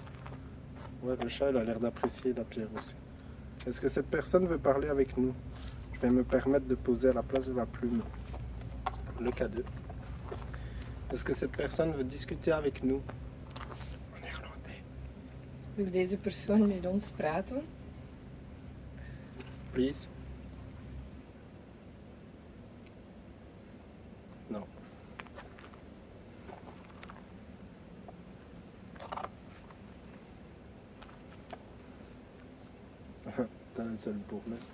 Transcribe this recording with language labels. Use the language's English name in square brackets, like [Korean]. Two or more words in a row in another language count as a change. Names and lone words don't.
[French] Ouais, le chat il a l'air d'apprécier la pierre aussi. Est-ce que cette personne veut parler avec nous? Je vais me permettre de poser à la place de la plume le K2. Est-ce que cette personne veut discuter avec nous en néerlandais? [Dutch] Wil deze persoon met ons praten? Please. [French] Non. T'as un seul bourgmestre.